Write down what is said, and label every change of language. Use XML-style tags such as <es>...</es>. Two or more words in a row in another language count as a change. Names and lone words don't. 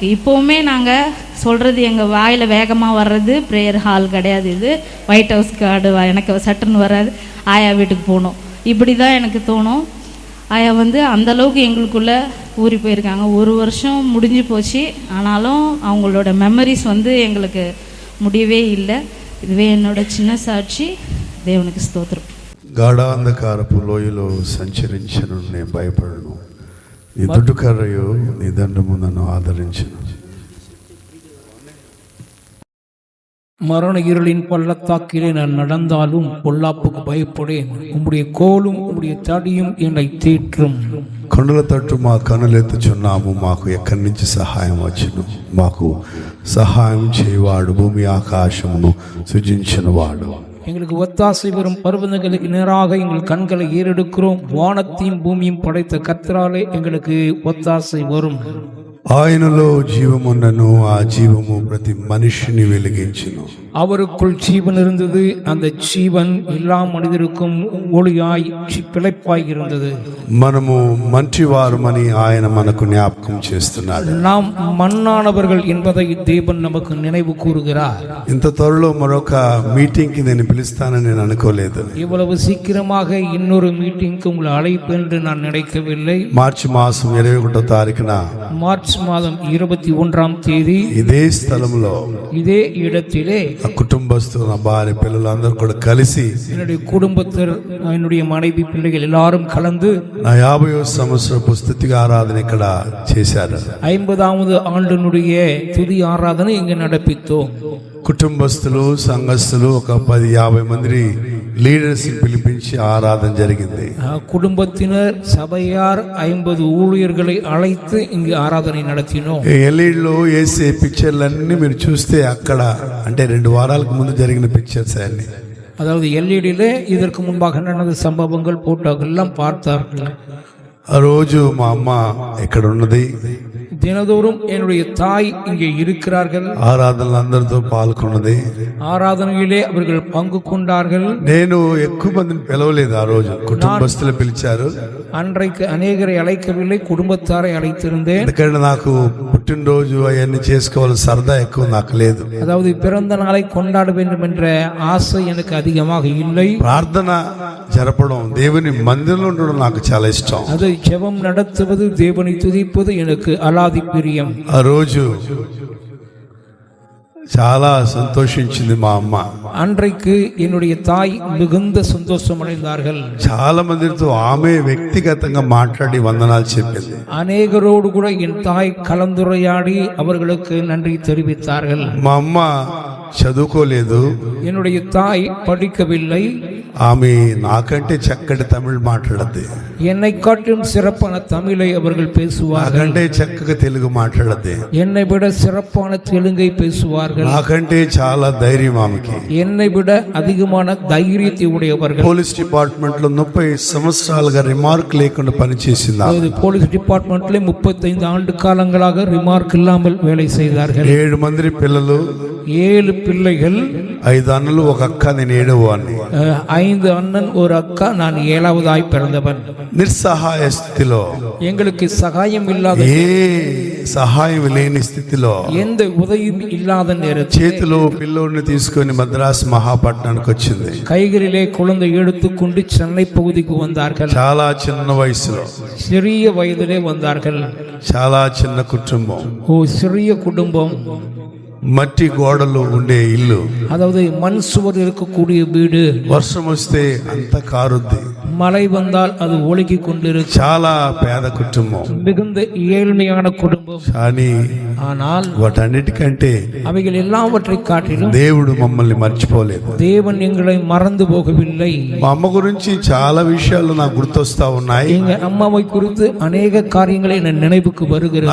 <ta>இப்போவுமே நாங்கள் சொல்கிறது எங்கள் வாயில் வேகமாக வர்றது</ta> <en>prayer hall</en> <ta>கிடையாது, இது ஒயிட் ஹவுஸ் கார்டு எனக்கு சட்டுன்னு வராது, ஆயா வீட்டுக்கு போகணும், இப்படி தான் எனக்கு தோணும். ஆயா வந்து அந்தளவுக்கு எங்களுக்குள்ளே ஊறி போயிருக்காங்க. 1 வருஷம் முடிஞ்சு போச்சு, ஆனாலும் அவங்களோட மெமரிஸ் வந்து எங்களுக்கு முடியவே இல்லை. இதுவே என்னோட</ta> <te>చిన్న సాక్షి. దేవునికి స్తోత్రం. గాఢాంధకారపు లోయలో సంచరించను, నేను భయపడను, నీ దుడ్డుకర్రయు నీ దండము నన్ను ఆదరించును.</te> <ta>மரண இருளின் பள்ளத்தாக்கிலே நான் நடந்தாலும் பொல்லாப்புக்கு பயப்படேன், உம்முடைய கோலும் உம்முடைய தடியும் என்னை தேற்றும்.</ta> <te>కొండల తట్టు మా కనులెత్తుచున్నాము, మాకు ఎక్కడి నుంచి సహాయం వచ్చును? మాకు సహాయం చేయవాడు భూమి ఆకాశమును సృజించినవాడు.</te> <ta>எங்களுக்கு ஒத்தாசை வரும் பர்வதங்களுக்கு நேராக எங்கள் கண்களை ஏறெடுக்கிறோம். வானத்தையும் பூமியும் படைத்த கர்த்தராலே எங்களுக்கு ஒத்தாசை வரும்.</ta> <te>ఆయనలో జీవమున్నను, ఆ జీవము ప్రతి మనిషిని వెలిగించును.</te> <ta>அவருக்குள் ஜீவன் இருந்தது, அந்த ஜீவன் எல்லா மனிதருக்கும் ஒளியாய் பிழைப்பாய் இருந்தது.</ta> <te>మనము మంచివారమని ఆయన మనకు జ్ఞాపకం చేస్తున్నాడు.</te> <ta>நாம் మన్నానவர்கள் என்பதை தேவன் நமக்கு நினைவு கூறுகிறார்.</ta> <te>ఇంత త్వరలో మరొక మీటింగ్ కి నేను పిలుస్తానని నేను అనుకోలేదు.</te> <ta>இவ்வளவு சீக்கிரமாக இன்னொரு மீட்டிங்க்கு உங்களை அழைப்பு என்று நான் நினைக்கவில்லை.</ta> <te>మార్చి మాసం 21వ తారీఖున</te> <ta>மார்ச் மாதம் 21ஆம் தேதி இதே స్థలంలో இதே இடத்திலே</ta> <te>కుటుంబస్తులు, నా భార్య, పిల్లలు అందరూ కూడా కలిసి,</te> <ta>என்னுடைய குடும்பத்தர், என்னுடைய மனைவி, பிள்ளைகள் எல்லாரும் கலந்து</ta> <te>నా 50వ సంవత్సరపు స్తుతి ఆరాధన ఇక్కడ చేశారు.</te> <ta>50வது ஆண்டினுடைய துதி ஆராதனை இங்கு நடப்பித்தோம்.</ta> <te>కుటుంబస్తులు, సంఘస్థులు ఒక 10-50 మంది లీడర్స్ పిలిపించి ఆరాధన జరిగింది.</te> <ta>குடும்பத்தினர், சபையார் 50 ஊழியர்களை அழைத்து இங்கு ஆராதனை நடத்தினோம்.</ta> <te>ఎల్ఈడిలో వేసే పిక్చర్లన్నీ మీరు చూస్తే అక్కడ అంటే 2 వారాలకు ముందు జరిగిన పిక్చర్స్ అన్ని.</te> <ta>அதாவது எல்இடியிலே இதற்கு முன்பாக நடந்த சம்பவங்கள் போட்டோக்கள் எல்லாம் பார்த்தார்கள்.</ta> <te>ఆ రోజు మా అమ్మ ఇక్కడ ఉన్నది.</te> <ta>தினதோறும் என்னுடைய தாய் இங்கே இருக்கிறார்கள்.</ta> <te>ఆరాధనలు అందరితో పాల్గొన్నది.</te> <ta>ఆరాధనలో அவர்கள் பங்கு கொண்டார்கள்.</ta> <te>నేను ఎక్కువ మందిని పిలవలేదు. ఆ రోజు కుటుంబస్తులు పిలిచారు.</te> <ta>அன்றைக்கு அநேகரை அழைக்கவில்லை, குடும்பத்தாரை அழைத்திருந்தேன்.</ta> <te>ఎందుకంటే నాకు పుట్టినరోజు అవన్నీ చేసుకోవాలి సరదా ఎక్కువ నాకు లేదు.</te> <ta>அதாவது பிறந்த நாளை கொண்டாட வேண்டும் என்ற ஆசை எனக்கு அதிகமாக இல்லை.</ta> <te>ప్రార్థన జరపడం, దేవుని మందిరంలో ఉండడం నాకు చాలా ఇష్టం.</te> <ta>அது ஜெபம் நடத்துவது, தேவனை துதிப்பது எனக்கு அலாதி பிரியம்.</ta> <te>ఆ రోజు చాలా సంతోషించింది మా అమ్మ.</te> <ta>அன்றைக்கு என்னுடைய தாய் மிகுந்த சந்தோஷம் அடைந்தார்கள்.</ta> <te>చాలా మందితో ఆమె వ్యక్తిగతంగా మాట్లాడి వందనాలు చెప్పింది.</te> <ta>அநேகரோடு கூட என் தாய் கலந்துரையாடி அவர்களுக்கு நன்றி தெரிவித்தார்கள்.</ta> <te>మా అమ్మ చదువుకోలేదు.</te> <ta>என்னுடைய தாய் படிக்கவில்லை.</ta> <te>ఆమె నాకంటే చక్కటి తమిళ్ మాట్లాడద్ది.</te> <ta>என்னை காட்டிலும் சிறப்பான தமிழை அவர்கள் பேசுவார்கள்.</ta> <te>నాకంటే చక్కగా తెలుగు మాట్లాడద్ది.</te> <ta>என்னை விட சிறப்பான தெலுங்கை பேசுவார்கள்.</ta> <te>నాకంటే చాలా ధైర్యం ఆమెకి.</te> <ta>என்னை விட அதிகமான தைரியத்தை உடையவர்கள்.</ta> <en>police department</en> <te>లో 30 సంవత్సరాలుగా రిమార్క్ లేకుండా పనిచేసింది.</te> <ta>அதாவது</ta> <en>police departmentல</en> <ta>35 ஆண்டு காலங்களாக ரிமார்க் இல்லாமல் வேலை செய்தார்கள்.</ta> <te>7 మంది పిల్లలు,</te> <ta>7 பிள்ளைகள்,</ta> <te>5 అన్నలు, ఒక అక్క, నేను 7వ వాడిని.</te> <ta>5 அண்ணன், ஒரு அக்கா, நான் 7வதாய் பிறந்தவன்.</ta> <te>నిస్సహాయ స్థితిలో,</te> <ta>எங்களுக்கு சகாயம் இல்லாத,</ta> <te>ఏ సహాయం లేని స్థితిలో,</te> <ta>எந்த உதவியும் இல்லாத நேரத்தில்</ta> <te>చేతిలో పిల్లోడిని తీసుకొని మద్రాస్ మహాపట్నానికి వచ్చింది.</te> <ta>கைகளிலே குழந்தை எடுத்துக்கொண்டு சென்னை பகுதிக்கு வந்தார்கள்.</ta> <te>చాలా చిన్న వయసులో,</te> <ta>சிறிய வயதிலே வந்தார்கள்.</ta> <te>చాలా చిన్న కుటుంబం,</te> <ta>சிறிய குடும்பம்,</ta> <te>మట్టి గోడలు ఉండే ఇల్లు,</te> <ta>அதாவது மண் சுவர் இருக்கக்கூடிய வீடு.</ta> <te>వర్షం వస్తే అంత కారుద్ది.</te> <ta>மழை வந்தால் அது ஒழுகி கொண்டிருக்கும்.</ta> <te>చాలా పేద కుటుంబం,</te> <ta>மிகுந்த ஏழ்மையான குடும்பம்.</ta> <te>కానీ</te> <ta>ஆனால்</ta> <te>వాటన్నిటికంటే</te> <ta>அவைகள் எல்லாவற்றை காட்டிலும்</ta> <te>దేవుడు మమ్మల్ని మర్చిపోలేదు.</te> <ta>தேவன் எங்களை மறந்து போகவில்லை.</ta> <te>మా అమ్మ గురించి చాలా విషయాలు నాకు గుర్తొస్తా ఉన్నాయి.</te> <ta>எங்க அம்மாவை குறித்து அநேக காரியங்களை என் நினைவுக்கு வருகிறது.</ta>